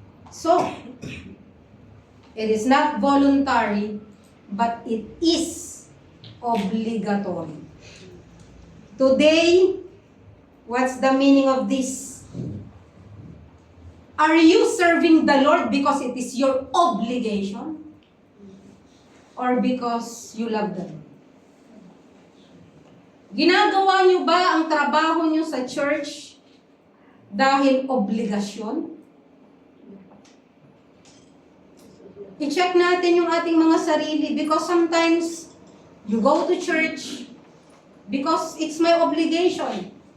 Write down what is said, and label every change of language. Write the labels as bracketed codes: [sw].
[en] So, it is not voluntary, but it is obligatory. Today, what's the meaning of this? Are you serving the Lord because it is your obligation? Or because you love the Lord? [tl] Ginagawa niyo ba ang trabaho niyo sa church dahil obligasyon? I-check natin yung ating mga sarili [en] because sometimes you go to church because it's my obligation.